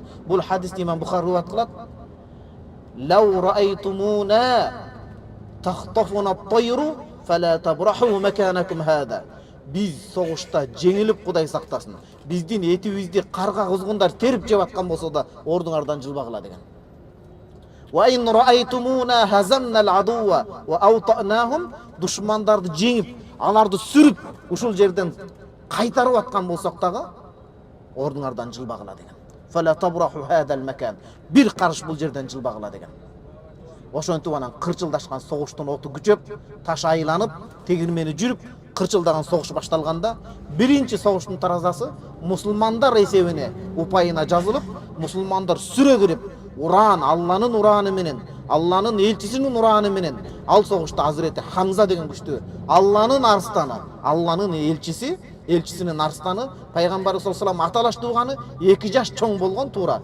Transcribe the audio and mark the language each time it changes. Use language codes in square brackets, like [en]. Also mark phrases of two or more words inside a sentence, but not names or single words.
[ky] Бул хадисти Имам Бухари риваят кылат. [ar] لو رأيتمونا تخطفنا الطير فلا تبرحوا مكانكم هذا. [ky] Biz согушта жеңилип Кудай сактасын. Биздин этибизди карга кузгундар терип жеп аткан болсо да ордуңардан жылбагыла деген. [ar] وإن رأيتمونا هزمنا العدو وأوطأناهم, [ky] душмандарды жеңип, аларды сүрүп, ушул жерден кайтарып аткан болсок дагы ордуңардан жылбагыла деген. [ar] فلا تبرحوا هذا المكان. [ky] Бир карыш бул жерден жылбагыла деген. Ошентип анан кырчылдашкан согуштун оту күчөп, таш айланып, тегирмени жүрүп, кырчылдаган согуш башталганда, биринчи согуштун таразасы мусулмандар эсебине упайына жазылып, мусулмандар сүрө кирип, Уран, Алланын ураны менен, Алланын элчисинин ураны менен, ал согушта Азирети Хамза деген күчтүү, Алланын арстаны, Алланын элчисинин арстаны, пайгамбар [ar] صلى الله عليه [ky] аталаш тууганы 2 жаш чоң болгон туура.